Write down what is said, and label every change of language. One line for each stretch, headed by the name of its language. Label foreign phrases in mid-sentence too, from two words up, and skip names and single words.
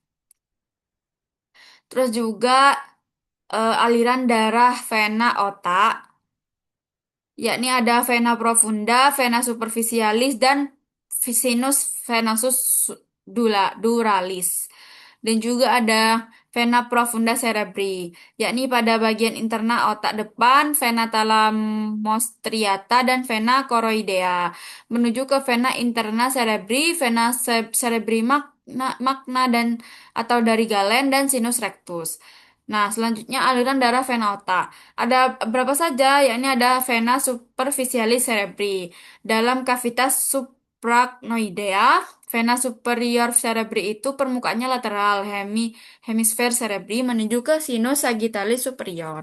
Indonesian: Terus juga aliran darah vena otak, yakni ada
Latin: vena profunda, vena superficialis,
Indonesian: dan
Latin: sinus venosus duralis.
Indonesian: Dan juga ada
Latin: vena profunda cerebri,
Indonesian: yakni pada bagian interna otak depan,
Latin: vena thalamostriata,
Indonesian: dan
Latin: vena choroidea,
Indonesian: menuju ke
Latin: vena interna cerebri, vena cerebri magna
Indonesian: dan atau dari Galen, dan
Latin: sinus rectus.
Indonesian: Nah, selanjutnya aliran darah vena otak. Ada berapa saja? Yakni ada
Latin: vena superficialis cerebri
Indonesian: dalam kavitas suprachnoidea.
Latin: Vena superior cerebri
Indonesian: itu permukaannya lateral hemisfer cerebri menuju ke
Latin: sinus sagittalis superior.